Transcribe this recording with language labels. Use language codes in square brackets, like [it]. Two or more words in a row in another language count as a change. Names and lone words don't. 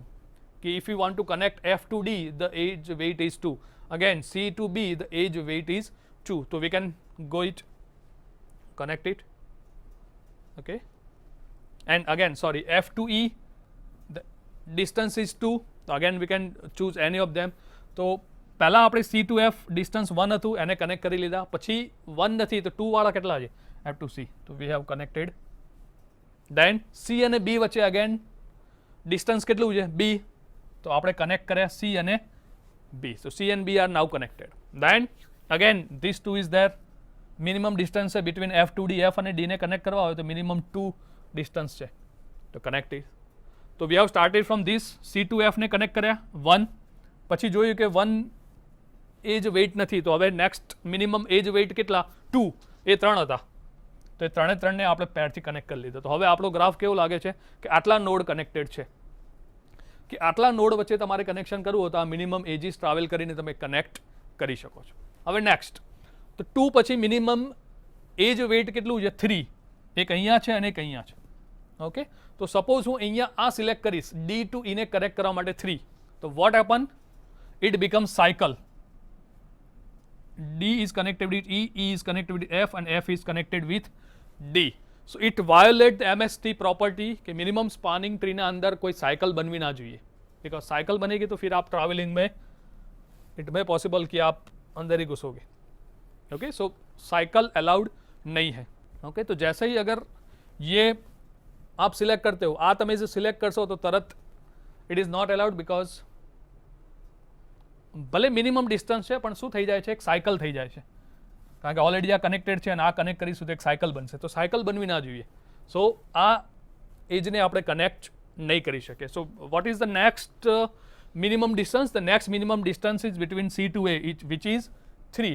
[en] कि if you want to connect F to D, the age weight is 2. Again C to B, the age weight is 2. So we can go it, connect it. Okay, and again sorry, F to E, the distance is 2. So again we can choose any of them. [gu] તો પહેલાં આપણે C to F distance 1 હતું એને કનેક્ટ કરી લીધા. પછી 1 નથી તો 2 વાળા કેટલા છે? [en] F to C. તો we have connected. [gu] Then C અને B વચ્ચે [en] again distance [gu] કેટલું છે? B. તો આપણે કનેક્ટ કર્યા C અને B. [en] So C and B are now connected. Then again these two is there. Minimum distance [gu] છે [en] between F to D. [gu] F અને D ને કનેક્ટ કરવા હોય તો minimum 2 distance છે. તો [en] connect it. [gu] તો [en] we have started from this. [gu] C to F ને કનેક્ટ કર્યા 1. પછી જોયું કે 1 એજ વેઇટ નથી તો હવે [en] next minimum edge weight [gu] કેટલા? 2. એ 3 હતા તો એ 3ને આપણે પેરથી કનેક્ટ કરી લીધો. તો હવે આપણો ગ્રાફ કેવો લાગે છે કે આટલા નોડ કનેક્ટેડ છે, કે આટલા નોડ વચ્ચે તમારે કનેક્શન કરવું હોય તો આ [en] minimum edges [gu] ટ્રાવેલ કરીને તમે કનેક્ટ કરી શકો છો. હવે નેક્સ્ટ તો 2 પછી [en] minimum edge weight [gu] કેટલું છે? 3. એક અહીંયા છે અને એક અહીંયા છે. ઓકે, તો સપોઝ હું અહીંયા આ સિલેક્ટ કરીશ D to E ને કનેક્ટ કરવા માટે 3. [en] તો What happen? It becomes cycle. D is connected with E, E is connected with F and F is connected with D. So it violate the MST property [hi] कि minimum spanning tree ना अंदर कोई cycle बनवी ना चाहिए, because cycle बनेगी तो फिर आप traveling में [en] it may possible [hi] कि आप अंदर ही घुसोगे. Okay, so [en] cycle allowed [hi] नहीं है. [gu] Okay, [hi] तो जैसे ही अगर ये आप सिलेक्ट करते हो, [gu] आ તમે જે સિલેક્ટ કરશો તો તરત [en] it is not allowed because [gu] ભલે [en] minimum distance [gu] છે પણ શું થઈ જાય છે? એક સાયકલ થઈ જાય છે, કારણ કે ઓલરેડી આ કનેક્ટેડ છે અને આ કનેક્ટ કરીશું તો એક સાયકલ બનશે. તો સાયકલ બનવી ના જોઈએ. સો આ એજને આપણે કનેક્ટ નહીં કરી શકીએ. [en] So what is the next minimum distance? The next minimum distance is between C to A which is 3.